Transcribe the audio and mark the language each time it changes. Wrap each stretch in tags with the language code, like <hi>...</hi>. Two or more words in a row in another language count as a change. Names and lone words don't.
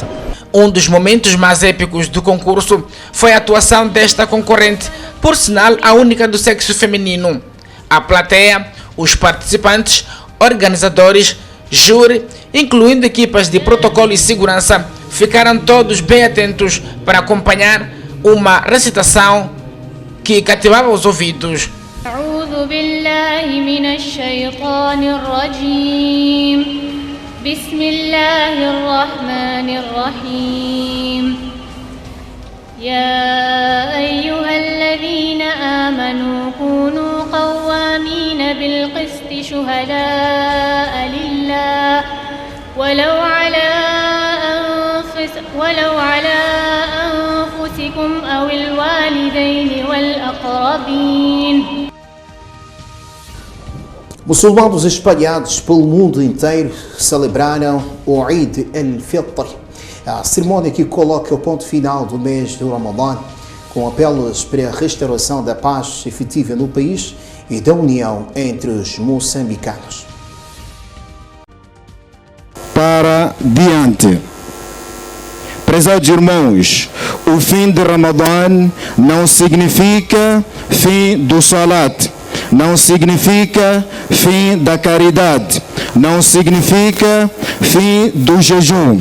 <pt>Um dos momentos mais épicos do concurso foi a atuação desta concorrente, por sinal a única do sexo feminino. A plateia, os participantes, organizadores, júri, incluindo equipas de protocolo e segurança, ficaram todos bem atentos para acompanhar uma recitação que cativava os ouvidos.</pt> <ar>أعوذ بالله من الشيطان الرجيم بسم الله الرحمن الرحيم يا أيها الذين آمنوا كونوا قوامين بالقسط شهداء لله ولو على أنفسكم أو الوالدين والأقربين.</ar> <pt>Muçulmanos espalhados pelo mundo inteiro celebraram o Eid al-Fitr, a cerimónia que coloca o ponto final do mês do Ramadã, com apelos para a restauração da paz efetiva no país e da união entre os moçambicanos. Para diante. Prezados irmãos, o fim de Ramadã não significa fim do salat, não significa fim da caridade, não significa fim do jejum.</pt>